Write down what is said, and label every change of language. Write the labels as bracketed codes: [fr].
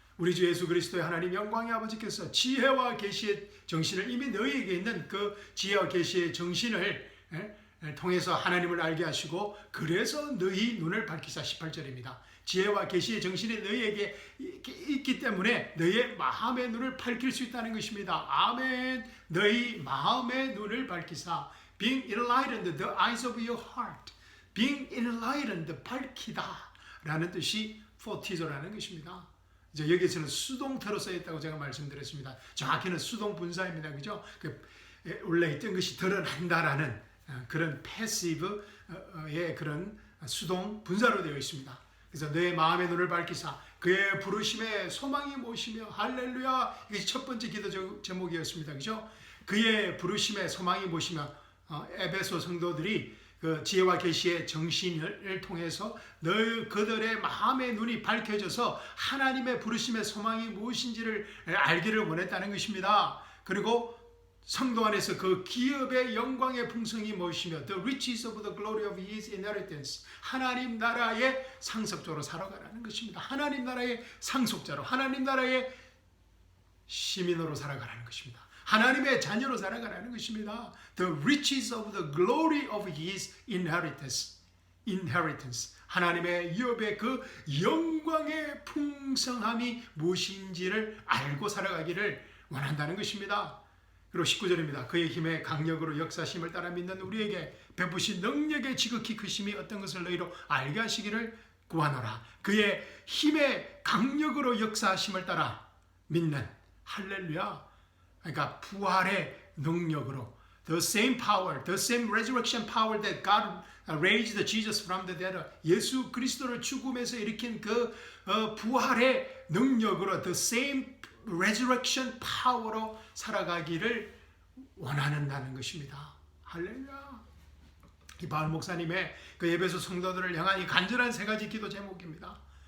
[ko] 우리 주 예수 그리스도의 하나님 영광의 아버지께서 지혜와 계시의 정신을 이미 너희에게 있는 그 지혜와 계시의 정신을 통해서 하나님을 알게 하시고, 그래서 너희 눈을 밝히사. 18절입니다. 지혜와 계시의 정신이 너희에게 있기 때문에 너희의 마음의 눈을 밝힐 수 있다는 것입니다. 아멘. 너희 마음의 눈을 밝히사. [en] Being enlightened, the eyes of your heart. Being enlightened, [ko] 밝히다 라는 뜻이 포티조라는 것입니다. 이제 여기에서는 수동태로 쓰여 있다고 제가 말씀드렸습니다. 정확히는 수동 분사입니다. 그죠? 원래 있던 것이 드러난다라는 그런 패시브의 그런 수동 분사로 되어 있습니다. 그래서 내 마음의 눈을 밝히사 그의 부르심에 소망이 무엇이며 할렐루야. 이것이 첫 번째 기도 제목이었습니다. 그죠? 그의 부르심에 소망이 무엇이며 에베소 성도들이 그 지혜와 계시의 정신을 통해서 그들의 마음의 눈이 밝혀져서 하나님의 부르심의 소망이 무엇인지를 알기를 원했다는 것입니다. 그리고 성도 안에서 그 기업의 영광의 풍성이 무엇이며 [en] The riches of the glory of his inheritance, [ko] 하나님 나라의 상속자로 살아가라는 것입니다. 하나님 나라의 상속자로, 하나님 나라의 시민으로 살아가라는 것입니다. 하나님의 자녀로 살아가라는 것입니다. [en] The riches of the glory of his inheritance. [ko] 하나님의 유업의 그 영광의 풍성함이 무엇인지를 알고 살아가기를 원한다는 것입니다. 그리고 19절입니다. 그의 힘의 강력으로 역사심을 따라 믿는 우리에게 베푸신 능력의 지극히 크심이 어떤 것을 너희로 알게 하시기를 구하노라. 그의 힘의 강력으로 역사심을 따라 믿는, 할렐루야. 그러니까 부활의 능력으로 [en] the same power, the same resurrection power that God raised Jesus from the dead. [ko] 예수 그리스도를 죽음에서 일으킨 그 부활의 능력으로 [en] the same resurrection power [ko] 로 살아가기를 원하는다는 것입니다. 할렐루야. 이 바울 목사님의 그 에베소 성도들을 향한 이 간절한 세 가지 기도 제목입니다.